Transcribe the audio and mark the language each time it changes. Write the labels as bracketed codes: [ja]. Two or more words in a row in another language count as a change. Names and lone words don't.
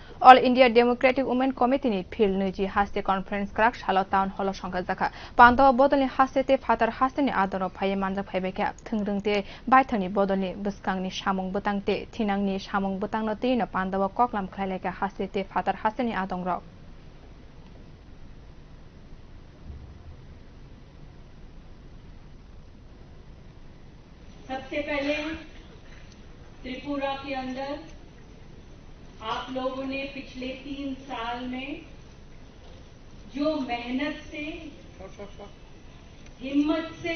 [trp] All India Democratic Women Committee ni phil nuji haste conference krak shalo town hall sangka jaka pandaw bodolni hastete fatar hasteni adoro phaye manjak phaibeka thungrungte baithani bodolni buskangni samung butangte thinangni samung butangno tina pandaw koklam khlaileka hastete fatar hasteni adongrok [hi] सबसे पहले त्रिपुरा के अंदर आप लोगों ने पिछले 3 साल में जो मेहनत से, हिम्मत से